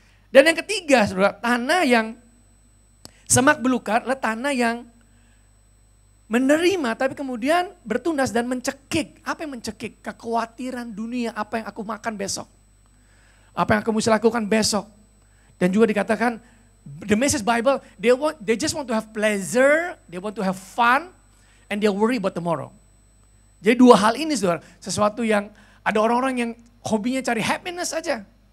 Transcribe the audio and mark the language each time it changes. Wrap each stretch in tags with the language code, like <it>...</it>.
<id>Dan yang ketiga saudara, tanah yang semak belukar adalah tanah yang menerima tapi kemudian bertunas dan mencekik. Apa yang mencekik? Kekhawatiran dunia, apa yang aku makan besok. Apa yang aku mesti lakukan besok. Dan juga dikatakan,</id> <en>the message Bible, they just want to have pleasure, they want to have fun, and they worry about tomorrow.</en> <id>Jadi dua hal ini saudara, sesuatu yang ada orang-orang yang hobinya cari happiness aja.</id>